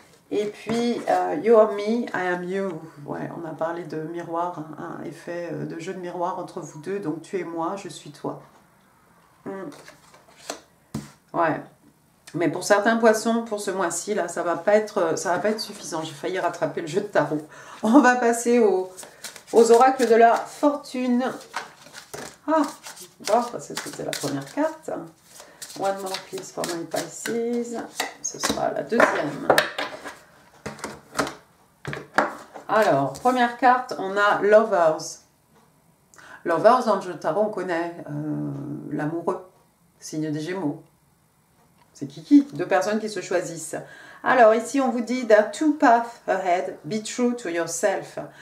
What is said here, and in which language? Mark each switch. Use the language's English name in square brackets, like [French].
[French] Et puis, [English] you are me, I am you. [French] Ouais, on a parlé de miroir, un effet de jeu de miroir entre vous deux, donc tu es moi, je suis toi. Ouais. Mais pour certains poissons, pour ce mois-ci, là, ça va pas être suffisant. J'ai failli rattraper le jeu de tarot. On va passer aux oracles de la fortune. Ah, bon, c'était la première carte. [English] One more please for my Pisces. [French] Ce sera la deuxième. Alors, première carte, on a Lovers. Lovers, dans le jeu de tarot, on connaît l'amoureux, signe des Gémeaux. C'est Kiki, deux personnes qui se choisissent. Alors ici on vous dit [English] there are two paths ahead, be true to yourself.